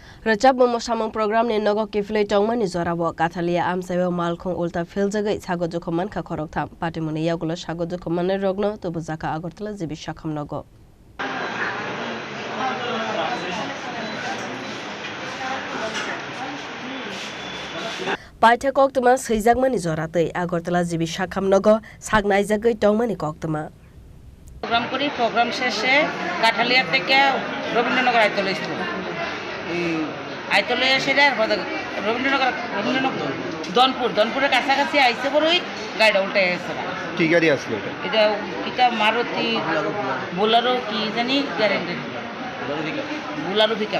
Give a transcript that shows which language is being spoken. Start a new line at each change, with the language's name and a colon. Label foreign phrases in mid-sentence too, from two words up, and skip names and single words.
Kok Borok: Rwchapmung Mwsamung Programe Nogo Kiphilwi Tongmani Joro Kathaliya Amchaio Malkhung Ulta Philjagwi Sago Dukhomankha Khoroktham Patimung Yakulo Sago Dukhomanairok Tubujakha Agartala jibi Sakham Nogo Paitha koktama Philjagwi Jorate Agartala jibi Sakham Nogo Sagnaijakwi Tongmani koktama
Bangla: Program kori program শেষে কাঠালিয়া থেকে রবীন্দ্রনগর আইতলে ছিল আইতলে সেটা রবীন্দ্রনগর দনপুরের কাছাকাছি আইসে বড়ই গাড়িটা উল্টে গেছে কি গাড়ি আসলো এটা এটা মারুতি বোলারো কি জানি গ্যারেন্টি বোলারো পিকআপ